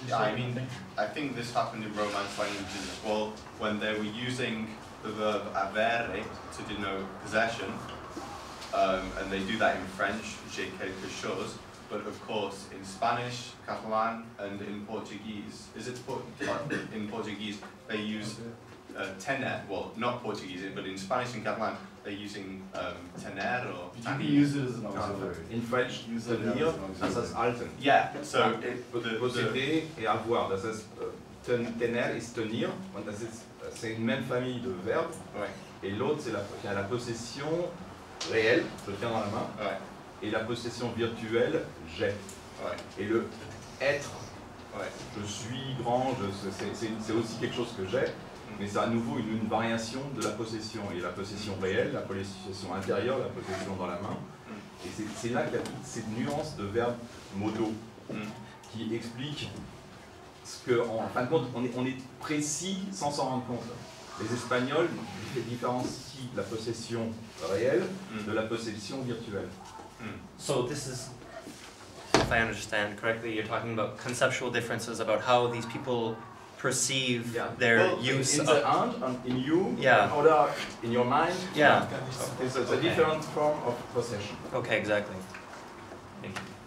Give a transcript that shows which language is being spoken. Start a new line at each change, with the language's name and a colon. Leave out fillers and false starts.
English: Yeah, I think this happened in Romance languages as well, when they were using the verb avere to denote possession, and they do that in French,
French: j'ai quelque chose,
English: but of course in Spanish, Catalan, and in Portuguese, in Portuguese they use tener, well, not Portuguese, but in Spanish and Catalan they're using tener or... You can use it as an auxiliary. In French, tenir,
German: das heißt halten.
English: Yeah, so...
French: Posséder et avoir,
German: das heißt, tener ist tenir, und
French: c'est une même famille de verbes, et l'autre c'est la possession réelle, je tiens dans la main, et la possession virtuelle, j'ai. Et le être, je suis grand, c'est aussi quelque chose que j'ai, mais c'est à nouveau une variation de la possession. Et la possession réelle, la possession intérieure, la possession dans la main. Et c'est là qu'il y a toute cette nuance de verbes modaux qui explique ce que, en fin de compte, on est précis sans s'en rendre compte. Les Espagnols différencient la possession réelle de la possession virtuelle.
English: So this is, if I understand correctly, you're talking about conceptual differences about how these people perceive their use in of... the hand, in you, or in your mind. Yeah. It's a different form of possession. Okay, exactly. Thank you.